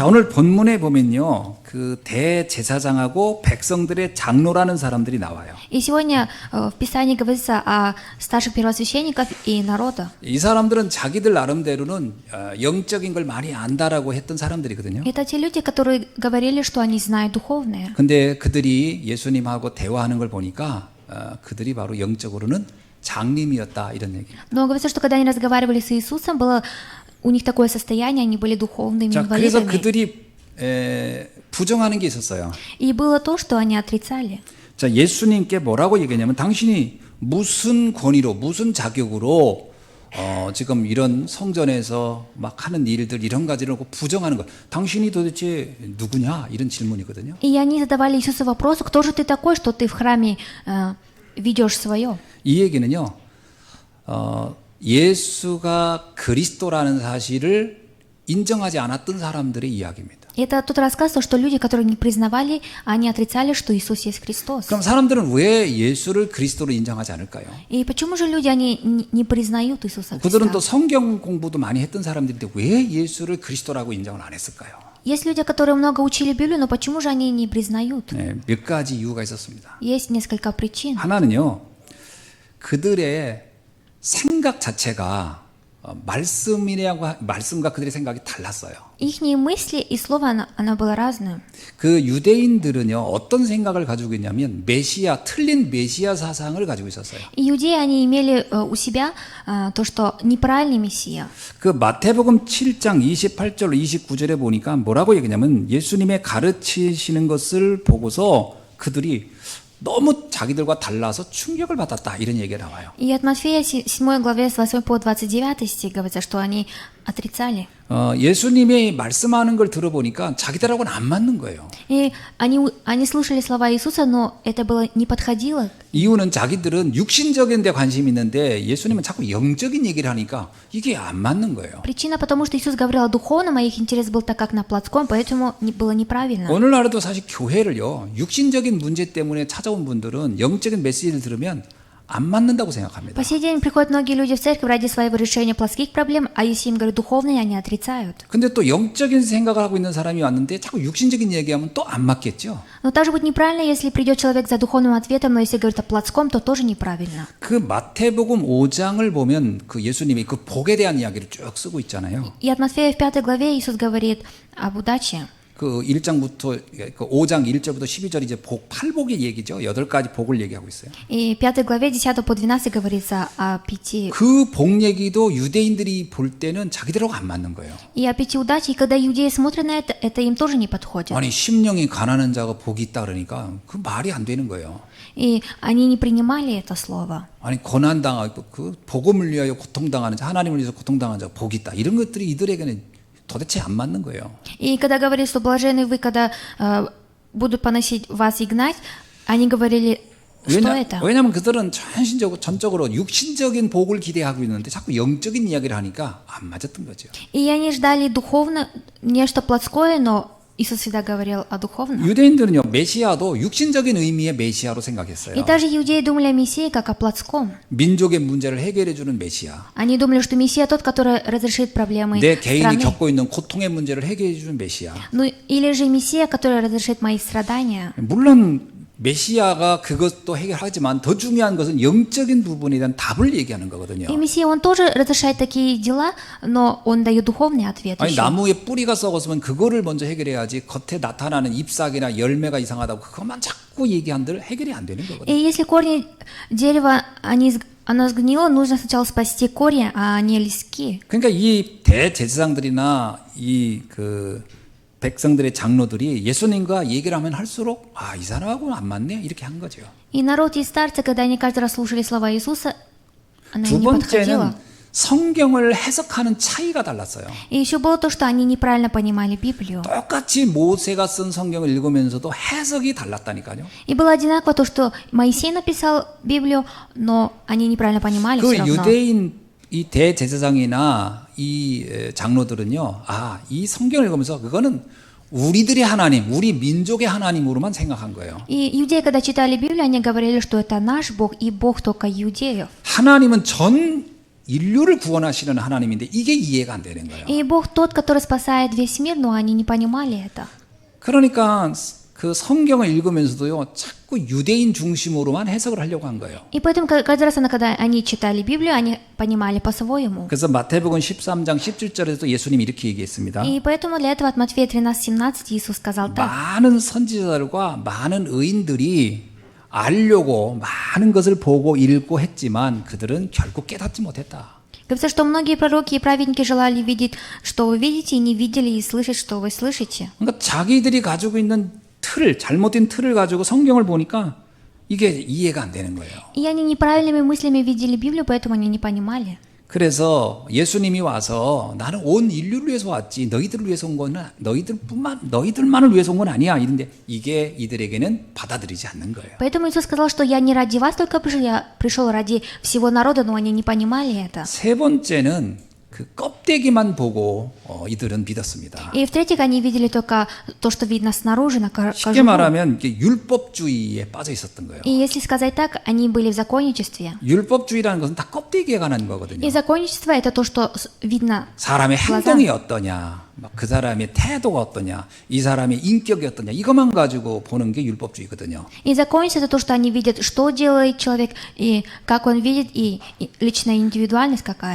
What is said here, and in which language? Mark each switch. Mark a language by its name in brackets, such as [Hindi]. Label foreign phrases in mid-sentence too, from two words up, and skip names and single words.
[Korean] 자, 오늘 본문에 보면요, 그 대제사장하고 백성들의 장로라는 사람들이 나와요. [Russian] И сегодня в Писании говорится о старших первосвященников и народа. [Korean] 이 사람들은 자기들 나름대로는 영적인 걸 많이 안다라고 했던 사람들이거든요. [Russian] Это те люди, которые говорили, что они знают духовное. [Korean] 근데 그들이 예수님하고 대화하는 걸 보니까 그들이 바로 영적으로는 장님이었다 이런 얘기예요. [Russian] Но говорится, что когда они разговаривали с Иисусом, было у них такое состояние, они были духовными [Korean] 자, 그래서 [Russian] инвалидами. [Korean] 그들이 부정하는 게 있었어요. [Russian] И было то, что они отрицали. [Korean] 자, 예수님께 뭐라고 얘기했냐면 당신이 무슨 권위로 무슨 자격으로 지금 이런 성전에서 막 하는 일들 이런 가지를 놓고 부정하는 거. 당신이 도대체 누구냐 이런 질문이거든요. [Russian] И они задавали Иисусу вопрос, кто же ты такой, что ты в храме ведешь свое? [Korean] 이 얘기는요. 예수가 그리스도라는 사실을 인정하지 않았던 사람들의 이야기입니다. [Russian] Это тут рассказывается, что люди, которые не признавали, они отрицали, что Иисус есть Христос. [Korean] 그럼 사람들은 왜 예수를 그리스도로 인정하지 않을까요? [Russian] И почему же люди, они не признают Иисуса [Korean] 그들은 또 [Russian] Христа? [Korean] 성경 공부도 많이 했던 사람들인데 왜 예수를 그리스도라고 인정을 안 했을까요? [Russian] Есть люди, которые много учили Библию, но почему же они не признают? [Korean] 네, 몇 가지 이유가 있었습니다. [Russian] Есть несколько причин. [Korean] 하나는요, 그들의 생각 자체가 말씀과 그들의 생각이 달랐어요. [Russian] Ихние мысли и слово, оно было разное. [Korean] 그 유대인들은요, 어떤 생각을 가지고 있냐면 틀린 메시아 사상을 가지고 있었어요. [Russian] И иудеи, они имели у себя то, что неправильный Мессия. [Korean] 그 마태복음 7장 28절 29절에 보니까 뭐라고 얘기냐면 예수님의 가르치시는 것을 보고서 그들이 너무 자기들과 달라서 충격을 받았다 이런 얘기가 나와요. [Russian] И от Матфея 7 главе с 8 по 29 стих говорится, что они отрицали. [Korean] 예수님이 말씀하는 걸 들어보니까 자기들하고는 안 맞는 거예요. [Russian] И они слушали слова Иисуса, но это было не подходило. [Korean] 이유는 자기들은 육신적인 데 관심이 있는데 예수님은 자꾸 영적인 얘기를 하니까 이게 안 맞는 거예요. [Russian] Причина, потому что Иисус говорил о духовном, а их интерес был так как на плотском, поэтому было неправильно. [Korean] 오늘날에도 사실 교회를요, 육신적인 문제 때문에 찾아온 분들은 영적인 메시지를 들으면 안 맞는다고 생각합니다. [Russian] По сей день приходят многие люди в церковь ради своего решения плотских проблем, а если им говорят духовные, они отрицают. [Korean] 근데 또 영적인 생각을 하고 있는 사람이 왔는데 자꾸 육신적인 얘기하면 또 안 맞겠죠. [Russian] Но также будет неправильно, если придет человек за духовным ответом, но если говорит о плотском, то тоже неправильно. [Korean] 그 마태복음 5장을 보면 그 예수님이 그 복에 대한 이야기를 쭉 쓰고 있잖아요. [Russian] И от Матфея в 5 главе Иисус говорит об удаче. [Korean] 그 1장부터 그 5장 1절부터 12절 이제 팔복의 얘기죠. 8가지 복을 얘기하고 있어요. [Russian] И в 5 главе 10 по 12 говорится о 5. [Korean] 그 복 얘기도 유대인들이 볼 때는 자기들하고 안 맞는 거예요. [Russian] И о 5 удач, и когда иудеи смотрят на это им тоже не подходит. [Korean] 아니 심령이 가난한 자가 복이 있다 그러니까 그 말이 안 되는 거예요. [Russian] И они не принимали это слово. [Korean] 아니 고난당하고 그 복음을 위하여 고통당하는 자, 하나님을 위해서 고통당하는 자가 복이 있다. 이런 것들이 이들에게는 도대체 안 맞는 거예요. [Russian] И когда говорили, что блаженны вы, когда будут поносить вас и гнать, они говорили, что это? [Korean] 왜냐하면 그들은 전적으로 육신적인 복을 기대하고 있는데 자꾸 영적인 이야기를 하니까 안 맞았던 거죠. [Russian] И они ждали духовно, нечто плотское, но Иисус всегда говорил о духовном. [Korean] 유대인들은요, 메시아도 육신적인 의미의 메시아로 생각했어요. [Russian] И также иудеи думали о Мессии как о плотском. [Korean] 민족의 문제를 해결해 주는 메시아. [Russian] Они думали, что Мессия тот, который разрешит проблемы [Korean] 내 개인이 [Russian] страны. [Korean] 겪고 있는 고통의 문제를 해결해 주는 메시아. [Russian] Ну, или же Мессия, который разрешит мои страдания. [Korean] 물론 메시아가 그것도 해결하지만 더 중요한 것은 영적인 부분에 대한 답을 얘기하는 거거든요. [Russian] И Мессия, он тоже разрешает такие дела, но он дает духовный ответ [Korean] 아니 [Russian] еще. [Korean] 나무에 뿌리가 썩었으면 그거를 먼저 해결해야지 겉에 나타나는 잎사귀나 열매가 이상하다고 그것만 자꾸 얘기한들 해결이 안 되는 [Russian] И [Korean] 거거든요. [Russian] если корни дерева, оно сгнило, нужно сначала спасти корни, а не листки. [Korean] 그러니까 이 대제사장들이나 이 그 백성들의 장로들이 예수님과 얘기를 하면 할수록 이 사람하고는 안 맞네 이렇게 한 거죠. [Russian] И народ и старцы, когда они каждый раз слушали слова Иисуса, она [Korean] 두 [Russian] им не подходила. [Korean] 번째는 성경을 해석하는 차이가 달랐어요. [Russian] И еще было то, что они неправильно понимали Библию. [Korean] 똑같이 모세가 쓴 성경을 읽으면서도 해석이 달랐다니까요. [Russian] И было одинаково то, что Моисей написал Библию, но они неправильно понимали [Korean] 그 [Russian] все равно. [Korean] 유대인 이 대제사장이나 이 장로들은요, 이 성경을 읽으면서 그거는 우리들의 하나님, 우리 민족의 하나님으로만 생각한 거예요. [Russian] И иудеи, когда читали Библию, они говорили, что это наш Бог и Бог только иудеев. [Korean] 하나님은 전 인류를 구원하시는 하나님인데 이게 이해가 안 되는 거예요. [Russian] И Бог тот, который спасает весь мир, но они не понимали это. [Korean] 그러니까 그 성경을 읽으면서도요, 자꾸 유대인 중심으로만 해석을 하려고 한 거예요. [Russian] И поэтому каждый раз, когда они читали Библию, они понимали по-своему. [Korean] 그래서 마태복음 13장 17절에도 예수님이 이렇게 얘기했습니다. [Russian] И поэтому для этого от Матфея 13:17 Иисус сказал так. [Korean] 많은 선지자들과 많은 의인들이 알려고 많은 것을 보고 읽고 했지만 그들은 결국 깨닫지 못했다. [Russian] Говорится, что многие пророки и праведники желали видеть, что вы видите, и не видели, и слышать, что вы слышите. [Korean] 그러니까 자기들이 가지고 있는 잘못된 틀을 가지고 성경을 보니까 이게 이해가 안 되는 거예요. [Russian] И они неправильными мыслями видели Библию, поэтому они не понимали. [Korean] 그래서 예수님이 와서 나는 온 인류를 위해서 왔지 너희들을 위해서 온 거는 너희들만을 위해서 온 건 아니야 이런데 이게 이들에게는 받아들이지 않는 거예요. [Russian] Поэтому Иисус сказал, что я не ради вас только пришел, я пришел ради всего народа, но они не понимали это. [Korean] 세 번째는 그 껍데기만 보고 이들은 믿었습니다. [Russian] И в-третьих, они видели только то, что видно снаружи, на [Korean] 쉽게 [Russian] кожу. [Korean] 말하면 이게 율법주의에 빠져 있었던 거예요. [Russian] И если сказать так, они были в законничестве. [Korean] 율법주의라는 것은 다 껍데기에 관한 거거든요. [Russian] И законничество это то, что видно. [Korean] 사람의 행동이 어떠냐, 막 그 사람의 태도가 어떠냐, 이 사람의 인격이 어떠냐 이것만 가지고 보는 게 율법주의거든요. [Russian] И закончится это то, что они видят, что делает человек, и как он видит, и личная индивидуальность какая.